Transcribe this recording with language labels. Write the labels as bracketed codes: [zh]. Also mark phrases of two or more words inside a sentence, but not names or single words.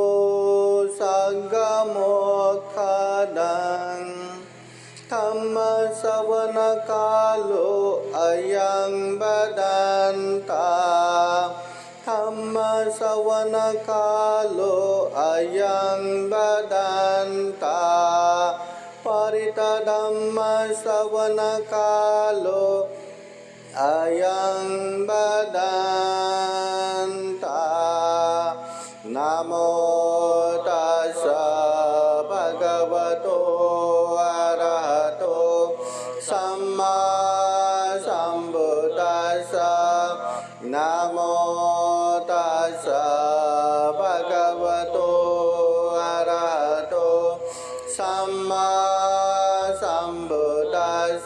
[pi] संगमोक्षदं धम्म श्रवण कालो अयं बदन्ता धम्म श्रवण कालो अयं बदन्ता परित धम्म श्रवण कालो अयं बदन्ता। नमो तस्स भगवतो अरहतो सम्मा सम्बुद्दस्स। नमो तस्स भगवतो अरहतो सम्मा सम्बुद्दस्स।